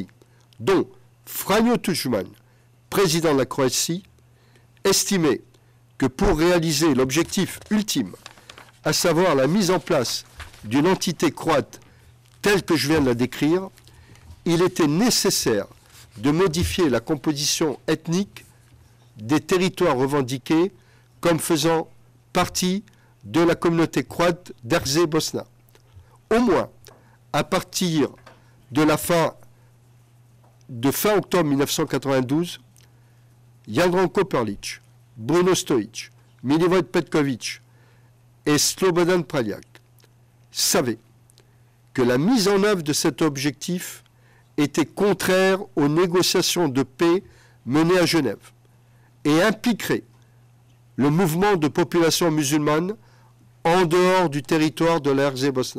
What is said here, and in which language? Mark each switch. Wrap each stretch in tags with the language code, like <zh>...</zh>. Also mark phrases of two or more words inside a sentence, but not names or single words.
<fr>dont Franjo Tuđman, président de la Croatie, estimaient que pour réaliser l'objectif ultime, à savoir la mise en place d'une entité croate telle que je viens de la décrire, il était nécessaire de modifier la composition ethnique des territoires revendiqués comme faisant partie de la communauté croate d'Herzégovina. Au moins, à partir de fin octobre 1992, Jadranko Perlić, Bruno Stojić, Milivoj Petković et Slobodan Praljak savaient que la mise en œuvre de cet objectif était contraire aux négociations de paix menées à Genève et impliquerait le mouvement de population musulmane en dehors du territoire de l'Herzégovina.</fr>